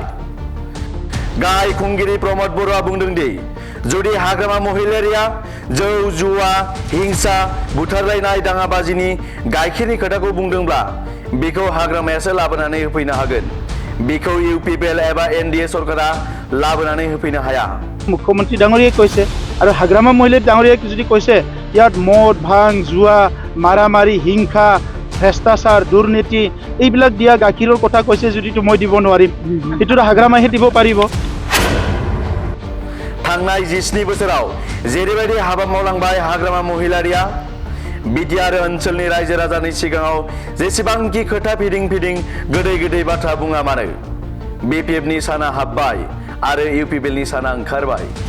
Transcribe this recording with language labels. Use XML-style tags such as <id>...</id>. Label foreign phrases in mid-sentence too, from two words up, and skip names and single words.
<brx>गाहाय खुंगिरि प्रमद बर'आ बुंदों दि जुदि हाग्रामा महिलारिया जौ जुवा हिंसा बुथारलायनाय दाङाबाजिनि गाइखेरनि खोथाखौ बुंदोंब्ला बेखौ हाग्रामायासो लाबोनानै होफैनो हागोन। बेखौ इउपिपिएल एबा एनडिए सरकारा लाबोनानै होफैनो हाया।</brx> <as>मुख्यमंत्री डाঙৰীয়াই কৈছে আৰু হাগ্ৰামা মহিলা ডাঙৰীয়াই যদি কৈছে ইয়াত মদ ভাং জুৱা মাৰামাৰি হিংসা ভ্ৰষ্টাচাৰ দুৰ্নীতি এইবিলাক দিয়া গাখীৰৰ কথা কৈছে যদি মই দিব নোৱাৰিম এইটো হাগ্ৰামাহে দিব পাৰিব।</as> <brx>थांनाय 17 बोसोराव जेरैबायदि हाबा मावलांबाय हाग्रामा महिलारिया बिटिआर ओनसोलनि रायजो राजानि सिगाङाव जेसेबांखि खोथा फिदिं गोदै गोदै बाथ्रा बुङा मानो बिपिएफनि साना हाबबाय आरो इउपिपिएलनि साना ओंखारबाय।</brx>